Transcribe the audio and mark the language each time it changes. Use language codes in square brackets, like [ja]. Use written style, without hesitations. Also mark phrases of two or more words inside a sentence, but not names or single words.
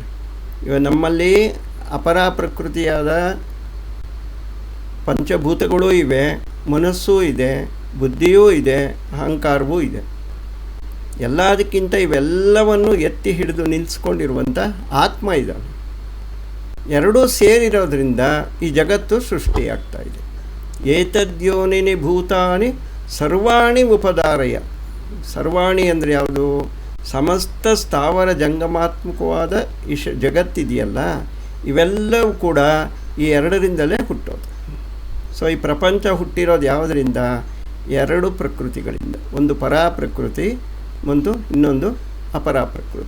[kn] ಇವಾಗ ನಮ್ಮಲ್ಲಿ ಅಪರಾ ಪ್ರಕೃತಿಯಾದ ಪಂಚಭೂತಗಳೂ ಇವೆ, ಮನಸ್ಸೂ ಇದೆ, ಬುದ್ಧಿಯೂ ಇದೆ, ಅಹಂಕಾರವೂ ಇದೆ. ಎಲ್ಲದಕ್ಕಿಂತ ಇವೆಲ್ಲವನ್ನು ಎತ್ತಿ ಹಿಡಿದು ನಿಲ್ಲಿಸ್ಕೊಂಡಿರುವಂಥ ಆತ್ಮ ಇದ್ದಾನೆ. ಎರಡೂ ಸೇರಿರೋದ್ರಿಂದ ಈ ಜಗತ್ತು ಸೃಷ್ಟಿಯಾಗ್ತಾ ಇದೆ. [sa] ಏತದ್ಯೋನಿನಿ ಭೂತಾನಿ ಸರ್ವಾಣಿ ಉಪಧಾರಯ. [kn] ಸರ್ವಾಣಿ ಅಂದರೆ ಯಾವುದು? ಸಮಸ್ತ ಸ್ಥಾವರ ಜಂಗಮಾತ್ಮಕವಾದ ಈ ಜಗತ್ತಿದೆಯಲ್ಲ, ಇವೆಲ್ಲವೂ ಕೂಡ ಈ 2ರಿಂದಲೇ ಹುಟ್ಟೋದು. ಸೊ ಈ ಪ್ರಪಂಚ ಹುಟ್ಟಿರೋದು ಯಾವುದರಿಂದ? 2 ಪ್ರಕೃತಿಗಳಿಂದ. ಒಂದು ಪರಾ ಪ್ರಕೃತಿ ಮತ್ತು ಇನ್ನೊಂದು ಅಪರಾ ಪ್ರಕೃತಿ.